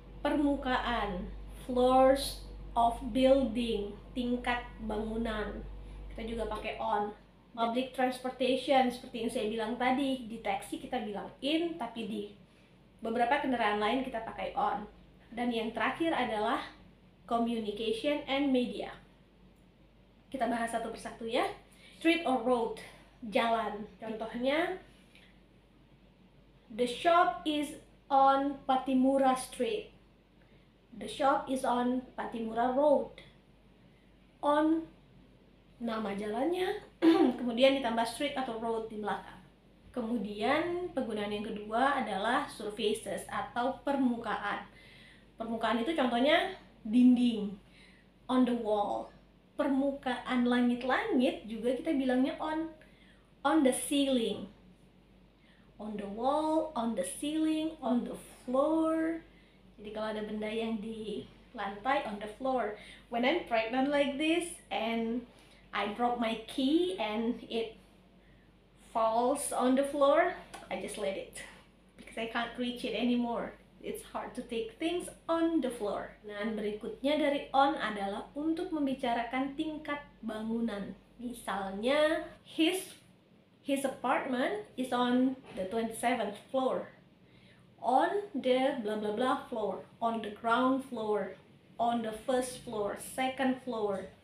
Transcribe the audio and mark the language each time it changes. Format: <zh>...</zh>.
<id>Permukaan,</id> <en>floors of building,</en> <id>tingkat bangunan, kita juga pakai on.</id> <en>Public transportation,</en> <id>seperti yang saya bilang tadi, di taksi kita bilang in, tapi di beberapa kendaraan lain kita pakai on. Dan yang terakhir adalah</id> <en>communication and media.</en> <id>Kita bahas satu persatu ya.</id> <en>Street or road,</en> <id>jalan. Contohnya,</id> <en>the shop is on Patimura Street. The shop is on Pattimura Road.</en> <id>On, nama jalannya, kemudian ditambah street atau road di belakang. Kemudian penggunaan yang kedua adalah surfaces atau permukaan. Permukaan itu contohnya dinding,</id> <en>on the wall.</en> <id>Permukaan langit-langit juga kita bilangnya</id> <en>on the ceiling. On the wall, on the ceiling, on the floor.</en> <id>Jadi kalau ada benda yang di lantai,</id> <en>on the floor. When I'm pregnant like this and I drop my key and it falls on the floor, I just let it because I can't reach it anymore. It's hard to take things on the floor.</en> <id>Dan berikutnya dari on adalah untuk membicarakan tingkat bangunan. Misalnya</id> <en>his apartment is on the 27th floor. On the blah blah blah floor, on the ground floor, on the first floor, second floor.</en>